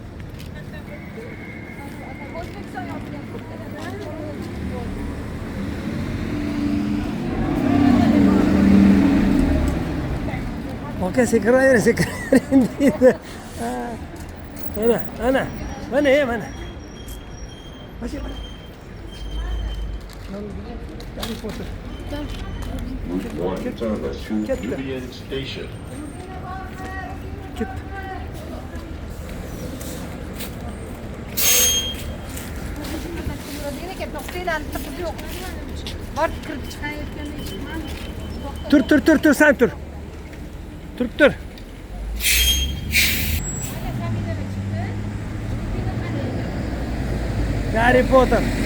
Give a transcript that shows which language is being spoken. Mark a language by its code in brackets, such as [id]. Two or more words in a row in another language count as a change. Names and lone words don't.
[uz] Aka shekirayri, shekirayri deydi. Mana. Mana. [en] One service to Union Station. [uz] Ketdi. Tur, sen tur. Tur. Harry Potter.